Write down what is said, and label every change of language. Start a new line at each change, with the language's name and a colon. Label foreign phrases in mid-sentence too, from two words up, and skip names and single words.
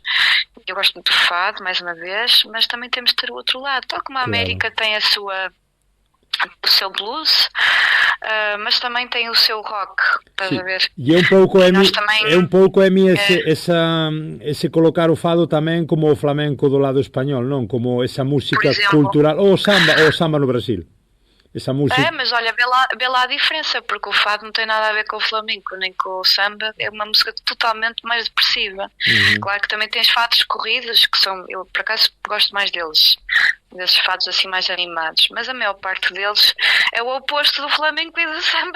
Portuguese: Eu gosto muito do fado, mais uma vez, mas também temos de ter o outro lado, tal como a América tem o seu blues, mas também tem o seu rock, estás a ver?
Galician: E é um pouco esse colocar o fado tamén como o flamenco do lado español, non? Como esa música cultural, ou samba no Brasil.
Portuguese: Essa música... mas olha, vê lá a diferença, porque o fado não tem nada a ver com o flamenco, nem com o samba, é uma música totalmente mais depressiva. Claro que também tens fados corridos, que são, eu por acaso gosto mais deles, desses fados assim mais animados, mas a maior parte deles é o oposto do flamenco e do samba.